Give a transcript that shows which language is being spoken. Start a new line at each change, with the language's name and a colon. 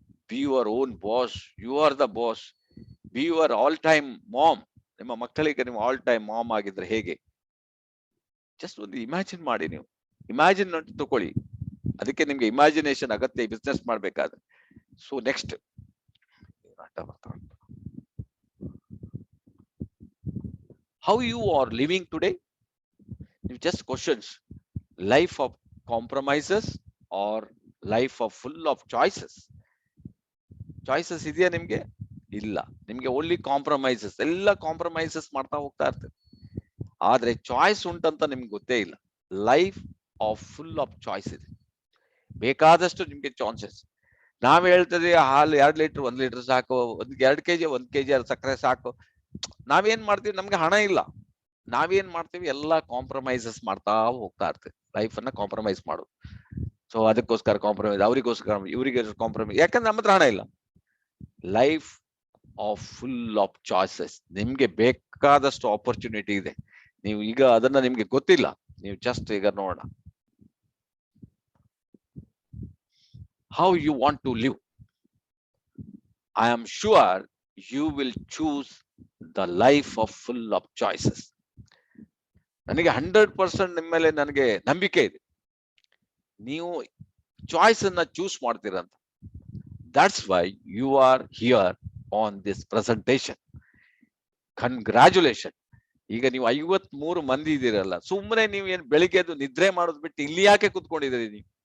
English: Be your own boss, you are the boss. Be your all time mom.
Kannada: ನಿಮ್ಮ ಮಕ್ಕಳಿಗೆ ನೀವು all time ma'am ಆಗಿದ್ರೆ ಹೇಗೆ? Just ಒಂದು ಇಮ್ಯಾಜಿನ್ ಮಾಡಿ, ನೀವು ಇಮ್ಯಾಜಿನ್ ತಗೊಳ್ಳಿ. ಅದಕ್ಕೆ ನಿಮ್ಗೆ ಇಮ್ಯಾಜಿನೇಷನ್ ಅಗತ್ಯ ಬಿಸ್ನೆಸ್ ಮಾಡ್ಬೇಕಾದ್ರೆ.
English: So next, how you are living today? You just questions, life of compromises or life of full of choices?
Kannada: Choices ಇದೆಯಾ ನಿಮ್ಗೆ? ಇಲ್ಲ. ನಿಮ್ಗೆ ಓನ್ಲಿ ಕಾಂಪ್ರಮೈಸಸ್, ಎಲ್ಲ ಕಾಂಪ್ರಮೈಸಸ್ ಮಾಡ್ತಾ ಹೋಗ್ತಾ ಇರ್ತದೆ. ಆದ್ರೆ ಚಾಯ್ಸ್ ಉಂಟಂತ ನಿಮ್ಗೆ ಗೊತ್ತೇ ಇಲ್ಲ.
English: life of full of choice
Kannada: ಇದೆ, ಬೇಕಾದಷ್ಟು ನಿಮ್ಗೆ ಚಾನ್ಸಸ್. ನಾವ್ ಹೇಳ್ತದೆ ಹಾಲು 2 ಲೀಟರ್ 1 ಲೀಟರ್ ಸಾಕು, 2 kg 1 kg ಸಕ್ಕರೆ ಸಾಕು. ನಾವೇನ್ ಮಾಡ್ತೀವಿ, ನಮ್ಗೆ ಹಣ ಇಲ್ಲ, ನಾವೇನ್ ಮಾಡ್ತೀವಿ, ಎಲ್ಲ ಕಾಂಪ್ರಮೈಸಸ್ ಮಾಡ್ತಾ ಹೋಗ್ತಾ ಇರ್ತೀವಿ. ಲೈಫ್ ಅನ್ನ ಕಾಂಪ್ರಮೈಸ್ ಮಾಡೋದು. ಸೊ ಅದಕ್ಕೋಸ್ಕರ ಕಾಂಪ್ರಮೈಸ್, ಅವರಿಗೋಸ್ಕರ ಇವರಿಗೆ ಕಾಂಪ್ರಮೈಸ್, ಯಾಕಂದ್ರೆ ನಮ್ಮ ಹತ್ರ ಹಣ ಇಲ್ಲ.
English: Life of full of choices.
Kannada: ನಿಮ್ಗೆ ಬೇಕಾದಷ್ಟು ಆಪರ್ಚುನಿಟಿ ಇದೆ. ನೀವು ಈಗ ಅದನ್ನ ನಿಮ್ಗೆ ಗೊತ್ತಿಲ್ಲ, ನೀವು ಜಸ್ಟ್ ಈಗ ನೋಡೋಣ
English: how you want to live. I am sure you will choose the life of full of choices.
Kannada: ನನಗೆ 100% ನಿಮ್ಮ ಮೇಲೆ ನನಗೆ ನಂಬಿಕೆ ಇದೆ, ನೀವು ಚಾಯ್ಸ್ ಅನ್ನ choose ಮಾಡ್ತೀರಂತ.
English: That's why you are here on this presentation. Congratulation.
Kannada: ಈಗ ನೀವು 53 ಮಂದಿ ಇದ್ದೀರಲ್ಲ, ಸುಮ್ಮನೆ ನೀವು ಏನ್ ಬೆಳಿಗ್ಗೆ ಎದ್ದು ನಿದ್ರೆ ಮಾಡೋದು ಬಿಟ್ಟು ಇಲ್ಲಿ ಯಾಕೆ ಕುತ್ಕೊಂಡಿದ್ದೀರಿ?